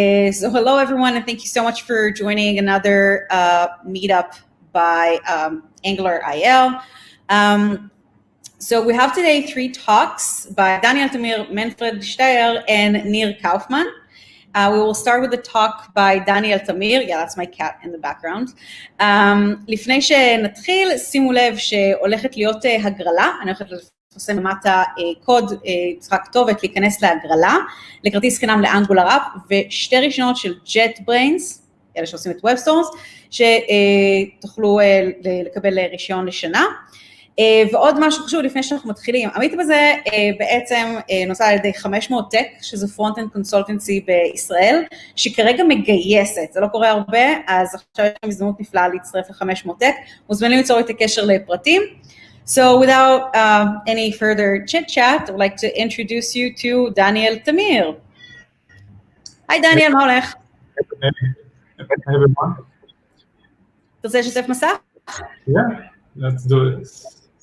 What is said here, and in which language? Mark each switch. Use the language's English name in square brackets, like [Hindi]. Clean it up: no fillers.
[English] So hello everyone, and thank you so much for joining another meetup by Angular IL. So we have today 3 talks by Daniel Tamir, Manfred Steyer, and Nir Kaufman. We will start with the talk by Daniel Tamir. Yeah, that's my cat in the background. [Hebrew] לפני שנתחיל, שימו לב שהולכת להיות הגרלה. אני הולכת לפרסם למטה קוד, צריכה כתובת להיכנס להגרלה, לכרטיס חינם לאנגולר אפ, ושתי רישיונות של JetBrains, אלה שעושים את WebStores, שתוכלו לקבל רישיון לשנה. ועוד משהו חשוב לפני שאנחנו מתחילים, המיטאפ הזה בעצם נוסע על ידי 500 טק, שזה פרונט-אנד קונסולטנסי בישראל, שכרגע מגייסת, זה לא קורה הרבה, אז עכשיו יש לכם הזדמנות נפלאה להצטרף ל-500 טק, מוזמנים ליצור את הקשר לפרטים. [English] So without any further chit-chat, I'd like to introduce you to Daniel Tamir. [Hebrew] היי דניאל, מה הולך? [English] Hey everyone. [Hebrew] תרצה לשתף מסך? [English] Yeah, let's do this.